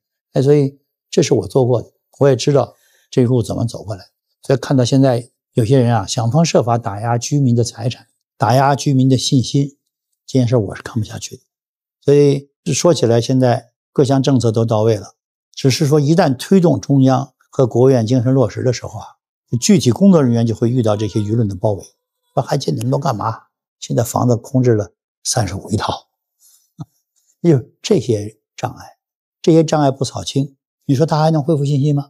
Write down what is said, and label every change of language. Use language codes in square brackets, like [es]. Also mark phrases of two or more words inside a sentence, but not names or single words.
[zh] 所以這是我做過的，我也知道這路怎麼走過來。所以看到現在有些人啊，想方設法打壓居民的財產，打壓居民的信心，這件事我是看不下去的。所以說起來，現在各項政策都到位了，只是說一旦推動中央和國務院精神落實的時候啊，具體工作人員就會遇到這些輿論的包圍，說還建那麼多幹嘛？現在房子空置了35億套，就這些障礙，這些障礙不掃清，你說他還能恢復信心嗎？